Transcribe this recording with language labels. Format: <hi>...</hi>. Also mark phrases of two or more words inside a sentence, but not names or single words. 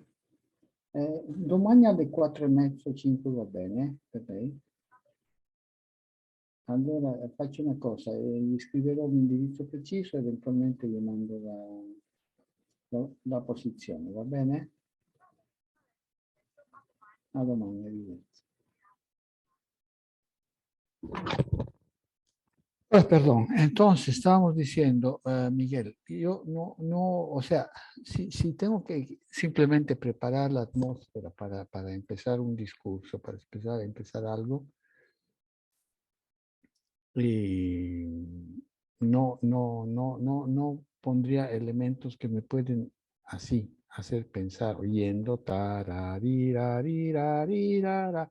<it>Domani alle 4:30, 5 va bene per lei? Allora faccio una cosa, gli scriverò l'indirizzo preciso e eventualmente gli mando la posizione, va bene? A domani, arrivederci.</it> <es>Perdón, entonces estábamos diciendo, Miguel, yo no, o sea, si tengo que simplemente preparar la atmósfera para empezar un discurso, para empezar algo, y no pondría elementos que me pueden así hacer pensar, oyendo, tararirarirarira.</es>